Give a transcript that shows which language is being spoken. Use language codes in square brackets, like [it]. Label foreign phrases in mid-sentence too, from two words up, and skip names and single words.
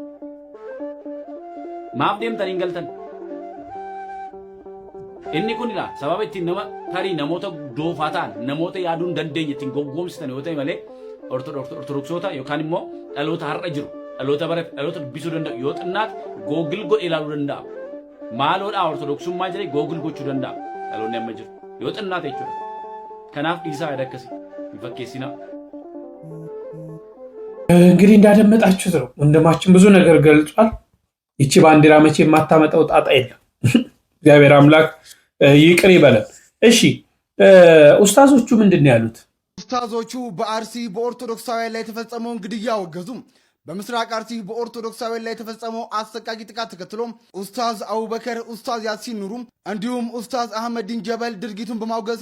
[om] maaf deemtanii hin galtan inni kun ilaa sababa ittiin nama tarii namoota doofaa ta'an namoota yaaduu hin dandeenye ittiin gowwoomsitan yoo ta'e malee ortodoksoota yookaan immoo dhaloota har'a jiru dhaloota dubbisuu danda'u yoo xinnaate googil godhe ilaaluu danda'a maaloodhaa ortodoksummaa jedhee googil gochuu danda'a dhaloonni amma jiru yoo xinnaate jechuudha kanaaf dhiisaa yaada akkasii hin fakkeessinaa [am] እንግዲህ እንዳደመጣችሁት ነው ወንድማችን ብዙ ነገር ገልጿል ይቺ ባንዲራ መቼ የማታመጣው ጣጣ የለም እግዚአብሔር አምላክ ይቅር ይበለን እሺ ኡስታዞቹ ምንድን ነው ያሉት ኡስታዞቹ በአርሲ በኦርቶዶክሳውያን ላይ የተፈጸመውን ግድያ አወገዙም በምስራቅ አርሲ በኦርቶዶክሳውያን ላይ የተፈጸመው አሰቃቂ ጥቃት ተከትሎ ኡስታዝ አቡበከር ኡስታዝ ያሲን ኑሩ እንዲሁም ኡስታዝ አህመዲን ጀበል ድርጊቱን በማውገዝ